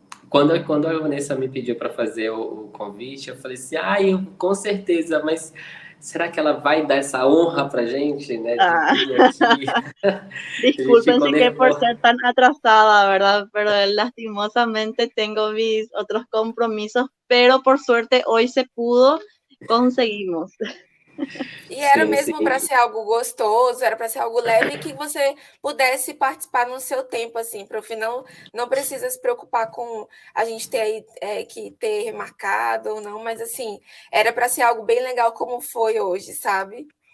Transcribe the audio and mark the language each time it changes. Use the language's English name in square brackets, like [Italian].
[Portuguese] Quando a Vanessa me pediu para fazer o convite, eu falei assim, com certeza, mas será que ela vai dar essa honra para a gente, né, de vir aqui? [Spanish] Disculpen si que por ser tan atrasada, ¿verdad? Pero lastimosamente tengo mis otros compromisos, pero por suerte hoy se pudo, conseguimos. [Portuguese] E era mesmo para ser algo gostoso, era para ser algo leve que você pudesse participar no seu tempo, assim, prof. Não precisa se preocupar com a gente ter aí que ter remarcado ou não, mas assim, era para ser algo bem legal como foi hoje, sabe?